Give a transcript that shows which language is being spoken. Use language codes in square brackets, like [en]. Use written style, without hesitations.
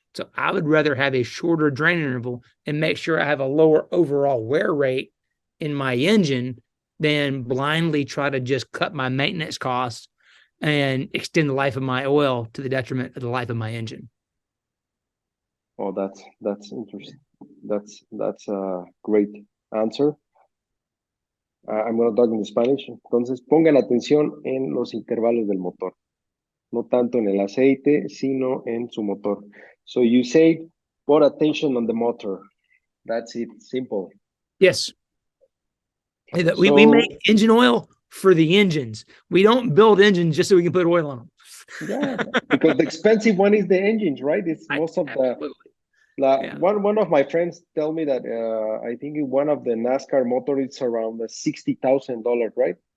[en] So I would rather have a shorter drain interval and make sure I have a lower overall wear rate in my engine than blindly try to just cut my maintenance costs and extend the life of my oil to the detriment of the life of my engine. Oh, that's interesting. That's a great answer. I'm going to talk in Spanish. [es] Entonces, pongan atención en los intervalos del motor. No tanto en el aceite, sino en su motor. [en] So you say, put attention on the motor. That's it. Simple. Yes. We make engine oil for the engines. We don't build engines just so we can put oil on them. Yeah, because the expensive one is the engines, right? It's most of one of my friends tell me that I think one of the NASCAR motor is around $60,000, right?